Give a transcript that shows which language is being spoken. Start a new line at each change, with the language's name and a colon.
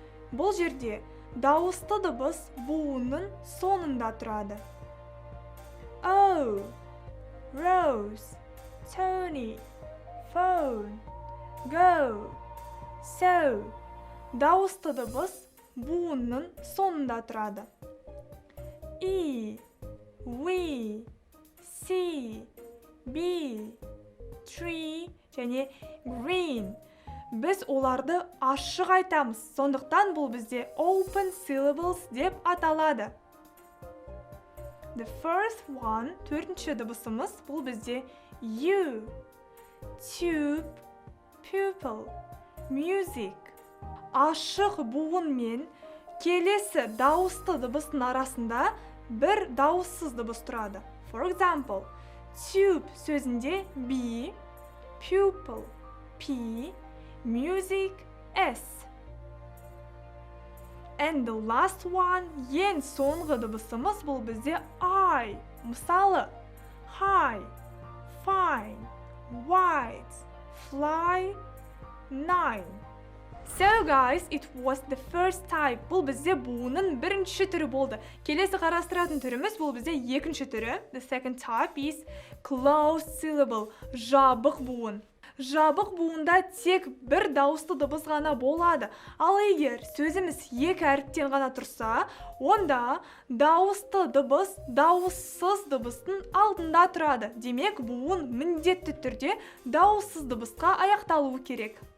Kazakh: Бұл жерде дауысты дыбыс буынның соңында тұрады.
English: O, Rose, Tony, phone, go. So,
Kazakh: дауысты дыбыс буынның соңында тұрады.
English: E, we, see, be, tree
Kazakh: және
English: green.
Kazakh: Біз оларды ашық айтамыз, сондықтан бұл бізде
English: open syllables
Kazakh: деп аталады.
English: The first one,
Kazakh: төртінші дыбысымыз, бұл бізде
English: you, tube, pupil, music.
Kazakh: Ашық буын мен келесі дауысты дыбыстың арасында бір дауыссыз дыбыс тұрады.
English: For example, tube
Kazakh: сөзінде
English: B, pupil, P, music, S. And the last one,
Kazakh: ең соңғы дыбысымыз бұл бізде I. Мысалы,
English: high, fine, white, fly, nine. So guys, it was the first type.
Kazakh: Бұл бізде буынның бірінші түрі болды. Келесі қарастыратын түріміз бұл бізде екінші түрі.
English: The second type is closed syllable,
Kazakh: жабық буын. Жабық буында тек бір дауысты дыбыс ғана болады. Ал егер сөзіміз екі әріптен ғана тұрса, онда дауысты дыбыс дауыссыз дыбыстың алдында тұрады. Демек, буын міндетті түрде дауыссыз дыбысқа аяқталуы керек.